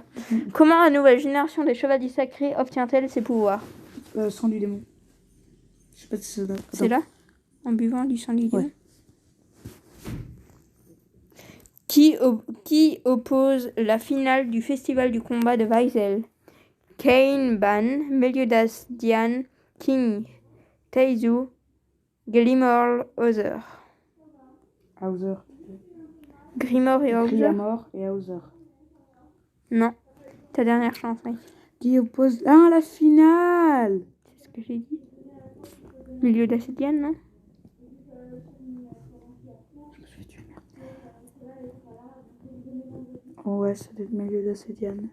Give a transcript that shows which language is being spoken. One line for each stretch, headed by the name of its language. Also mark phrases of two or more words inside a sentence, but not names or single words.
French: Comment la nouvelle génération des chevaliers sacrés obtient-elle ses pouvoirs? Sang du démon. Je sais pas si c'est là. C'est là? En buvant du sang du démon. Ouais. Qui oppose la finale du festival du combat de Weisel? Kane Ban, Meliodas Diane, King Taizu, Grimor Hauser. Hauser. Grimor et Hauser? Grimor et Hauser. Non. Ta dernière chance, mec. Qui oppose. Ah, la finale! C'est ce que j'ai dit. Meliodas et Diane, non? Je me suis fait tuer, merde. Oh ouais, ça doit être Meliodas et Diane.